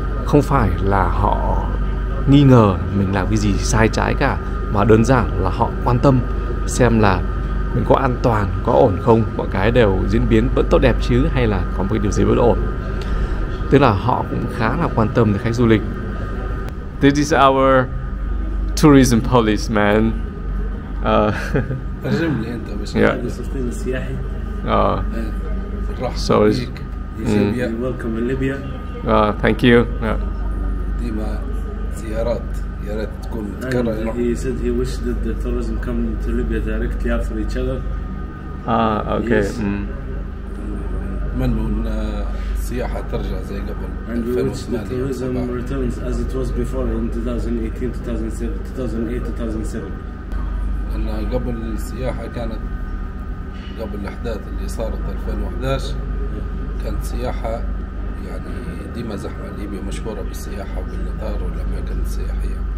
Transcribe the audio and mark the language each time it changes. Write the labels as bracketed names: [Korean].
[Vietnamese] Không phải là họ nghi ngờ mình làm cái gì sai trái cả, mà đơn giản là họ quan tâm xem là mình có an toàn, có ổn không, mọi cái đều diễn biến vẫn tốt đẹp chứ, hay là có một cái điều gì bất ổn. Tức là họ cũng khá là quan tâm đến khách du lịch. [English] This is our tourism police, man. [Arabic] ترجم لي انت باش السلطين السياحي. [English] So welcome in Libya. Thank you. [Arabic] ديما زيارات، يا ريت تكون متكررة. [English] He said he wished that the tourism come to Libya directly after each other. Okay. Yes. [Arabic] نتمنوا ان السياحة ترجع زي قبل. [English] And we wish the tourism returns as it was before in 2018, 2008, 2007. [Arabic] لأن قبل السياحة كانت قبل الأحداث اللي صارت 2011 كانت سياحة يعني ديما زحمة. ليبيا مشهورة بالسياحة وبالإطار والأماكن السياحية.